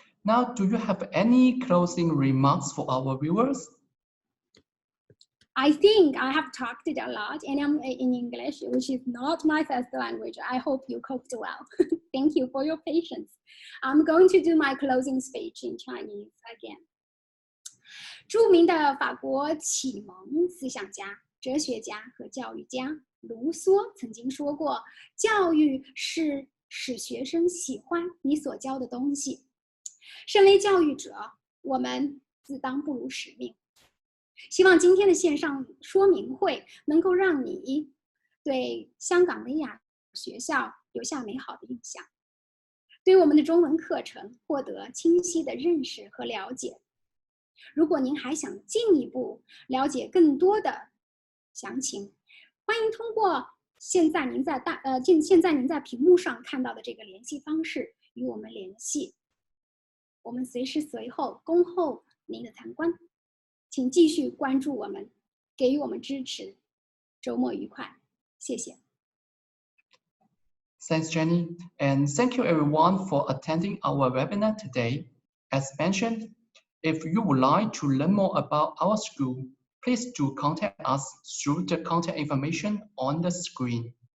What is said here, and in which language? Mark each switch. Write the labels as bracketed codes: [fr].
[en] Now, do you have any closing remarks for our viewers? I think I have talked it a lot, and I'm in English, which is not my first language. I hope you coped well. Thank you for your patience. I'm going to do my closing speech in Chinese again. [zh] 著名的法国启蒙思想家、哲学家和教育家卢梭曾经说过：“教育是使学生喜欢你所教的东西。” 身为教育者，我们自当不辱使命。希望今天的线上说明会能够让你对香港的雅学校留下美好的印象，对我们的中文课程获得清晰的认识和了解。如果您还想进一步了解更多的详情，欢迎通过现在您在屏幕上看到的这个联系方式与我们联系。我们随时随后恭候您的参观，请继续关注我们，给予我们支持。周末愉快，谢谢。 [en] Thanks, Jenny, and thank you everyone for attending our webinar today. As mentioned, if you would like to learn more about our school, please do contact us through the contact information on the screen.